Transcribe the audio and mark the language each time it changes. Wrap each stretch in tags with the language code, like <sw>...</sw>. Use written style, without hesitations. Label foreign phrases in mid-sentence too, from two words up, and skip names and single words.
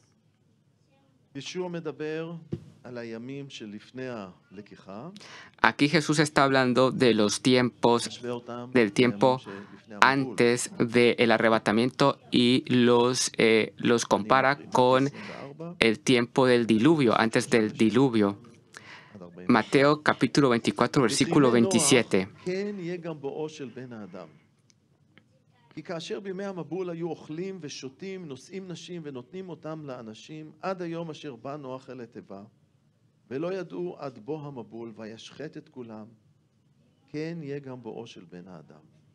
<es>Aquí Jesús está hablando de los tiempos, del tiempo antes del arrebatamiento y los compara con el tiempo del diluvio, antes del diluvio. Mateo capítulo 24, versículo 27.</es> <he>כי כאשר בימי המבול היו אוכלים ושותים, נושאים נשים ונותנים אותם לאנשים, עד היום אשר בא נוח אל התיבה, ולא ידעו עד בוא המבול, וישחט את כולם, כן יהיה גם בואו של בן האדם.</he>